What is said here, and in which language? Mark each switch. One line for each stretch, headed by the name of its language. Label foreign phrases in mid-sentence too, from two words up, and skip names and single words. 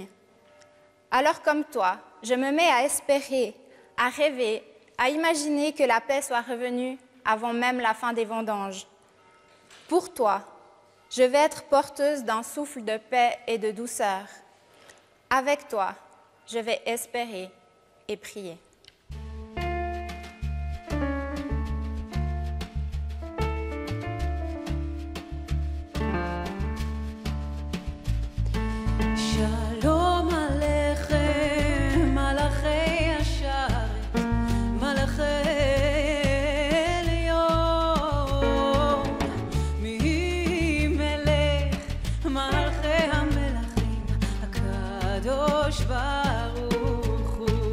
French: Alors comme toi, je me mets à espérer, à rêver, à imaginer que la paix soit revenue avant même la fin des vendanges. Pour toi, je vais être porteuse d'un souffle de paix et de douceur. Avec toi, je vais espérer et prier.
Hebrew: שלום עליכם, מלאכי השרת, מלאכי עליון, ממלך, מלכי המלכים, הקדוש ברוך הוא.